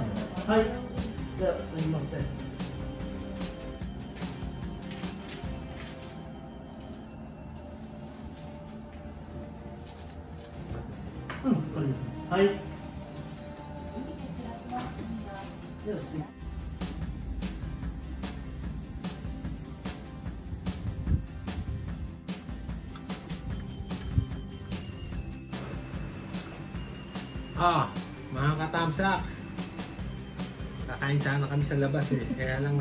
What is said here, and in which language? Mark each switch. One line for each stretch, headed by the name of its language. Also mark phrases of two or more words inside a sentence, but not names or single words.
Japanese: はい、じゃあ、すみません。これですね。はい。じゃあ、
Filipino: mga katamsak, kakain sana kami sa labas eh, kaya lang